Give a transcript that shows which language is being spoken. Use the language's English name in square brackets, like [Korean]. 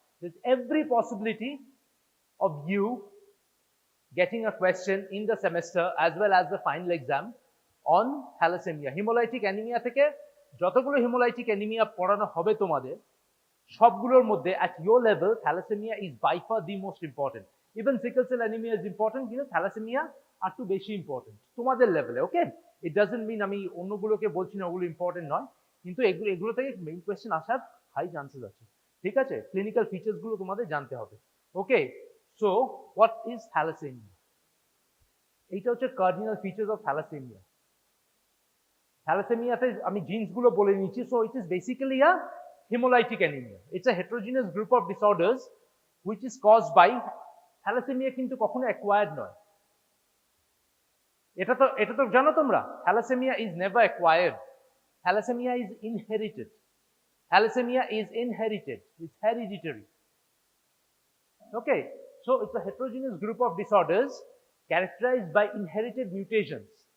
[English] There's every possibility of you getting a question in the semester as well as the final exam on thalassemia. Hemolytic anemia [Bangla] থেকে যতগুলো [English] hemolytic anemia [Bangla] পড়ানো হবে তোমাদের সবগুলোর মধ্যে [English] at your level thalassemia is by far the most important. Even sickle cell anemia is important, [Bangla] কিন্তু thalassemia আর একটু বেশি important তোমাদের লেভেলে. [English] okay, it doesn't mean [Bangla] আমি অন্যগুলোকে বলছি না ওগুলো ইম্পর্টেন্ট নয়, কিন্তু এগুলো থেকে মেইন কোয়েশ্চেন আসার হাই চান্সেস আছে. ঠিক আছে, ক্লিনিক্যাল ফিচার্স গুলো তোমাদের জানতে হবে. [English] Okay, so what is thalassemia? [Bangla] এইটা হচ্ছে [English] Cardinal features of thalassemia. [Bangla] থ্যালাসেমিয়াতে আমি জিনস গুলো বলে নিচ্ছি. [English] So it is basically a hemolytic anemia. It's a heterogeneous group of disorders which is caused by thalassemia, [Bangla] কিন্তু কখনো acquired নয়. এটা তো জানো তোমরা, [English] thalassemia is never acquired. Thalassemia is inherited. Thalassemia is inherited. It's hereditary. Okay, so it's a heterogeneous group of disorders characterized by inherited mutations.